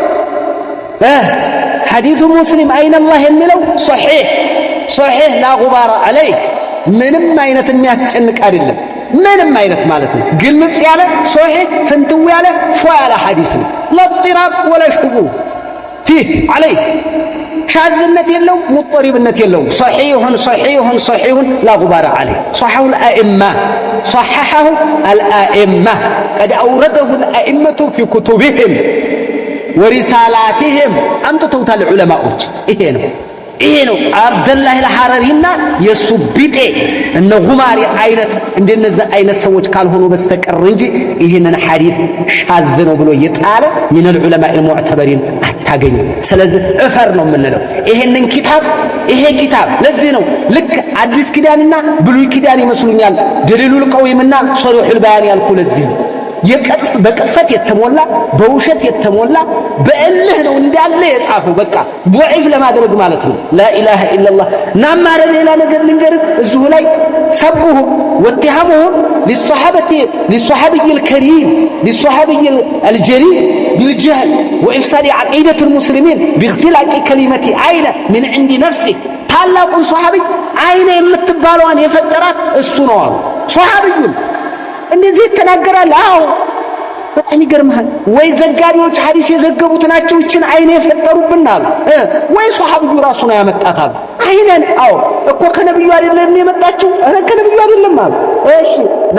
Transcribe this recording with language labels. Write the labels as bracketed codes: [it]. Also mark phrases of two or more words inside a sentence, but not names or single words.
[am] ሐዲሱ ሙስሊም አይነላህ የሚለው ሶሒህ [ar] لا غبار عليه [am] ምንም አይነት የሚያስጨንቅ አይደለም። ምንም አይነት ማለት ነው ግልጽ ያለ ሶሒህ ፍንትው ያለ ፎ ያለ ሐዲስ ነው። [ar] لاضطراب ولا شذوذ فيه عليه [am] ሻዝነት የለውም፣ ሙጠሪብነት የለውም። [ar] صحيح لا غبار عليه صححه الأئمة قد أورده الأئمة في كتبهم ورسالاتهم أنت توتال العلماء [am] ይሄ ነው አብደላህ አልሐረሪና የሱ ቢጤ እነ ጉማሪ አይነት እንደነዛ አይነት ሰዎች ካልሆኑ በስተቀር እንጂ ይሄንን ሐዲስ ሻዝ ነው ብሎ የጣለ من [ar] العلماء المعتبرين [am] አታገኝም። ስለዚህ እፈር ነው የምንለው ይሄንን ይሄ ኪታብ ለዚህ ነው ልክ አዲስ ኪዳንና ብሉይ ኪዳን ይመስሉኛል ደሊሉል ቀዊምና ሶሪሑል ባያን ያልኩ ለዚህ ነው። በቅጥፈት የተሞላ በውሸት የተሞላ በእልህ ነው እንዳለ የጻፈው። በቃ ضعيف ለማድረግ ማለት ነው። [ar] لا إله إلا الله [am] ናማረ ሌላ ነገር ልንገርህ እዚሁ ላይ [ar] سبوه واتهموهم للصحابي الكريم للصحابي الجليل بالجهل وإفساد عقيدة المسلمين باختلاق كلمة عين من عند نفسه [am] ታላቁ ሷሃቢ አይነ የምትባለዋን የፈጠራት እሱ ነው አሉ። ሷሃቢዩን እንደዚህ ተናገራል። አዎ በጣም ይገርማል። ወይ ዘጋቢዎች ሐዲስ የዘገቡት ናቸው እችን አይነ የፈጠሩብናል ወይ ሷሃቢዩ ራሱ ነው ያመጣታል። አይነን አዎ እኮ ከነብዩ አይደለም የመጣችው ከነብዩ አይደለም አሉ። እሺ